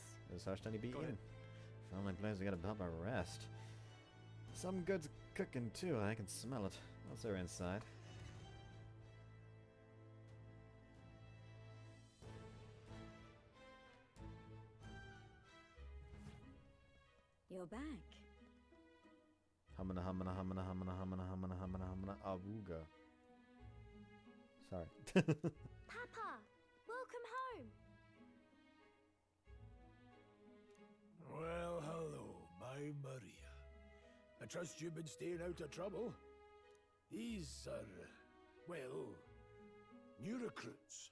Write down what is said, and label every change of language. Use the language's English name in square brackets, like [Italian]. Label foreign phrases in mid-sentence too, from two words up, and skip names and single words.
[English] This harsh tiny beat you. Only place we got a proper rest. Some good's cooking too, I can smell it. What's there inside? You're back. Humana humana humana humana humana humana humana humana awooga. Sorry. Papa, welcome home. Well, hello, my Maria. I trust you've been staying out of trouble. These are, well, new recruits.